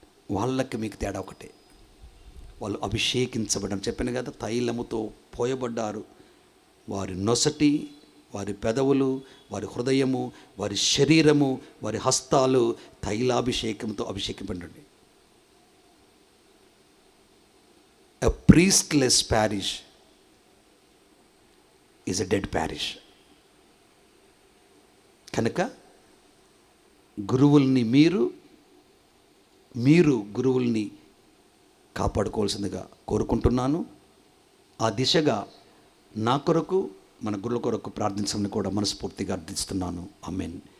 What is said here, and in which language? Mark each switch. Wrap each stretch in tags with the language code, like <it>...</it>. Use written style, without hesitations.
<te>వాళ్ళకి మీకు తేడా ఒకటే, వాళ్ళు అభిషేకించబడని చెప్పాను కదా, తైలముతో పోయబడ్డారు. వారి నొసటి, వారి పెదవులు, వారి హృదయము, వారి శరీరము, వారి హస్తాలు తైలాభిషేకంతో అభిషేకింపబడి.</te> <en>A priestless parish is a dead parish.</en> <te>కనుక గురువుల్ని మీరు గురువుల్ని కాపాడుకోవాల్సిందిగా కోరుకుంటున్నాను. ఆ దిశగా నా కొరకు, మన గురువుల కొరకు ప్రార్థించమని కూడా మనస్ఫూర్తిగా అర్థిస్తున్నాను. ఆమేన్.</te>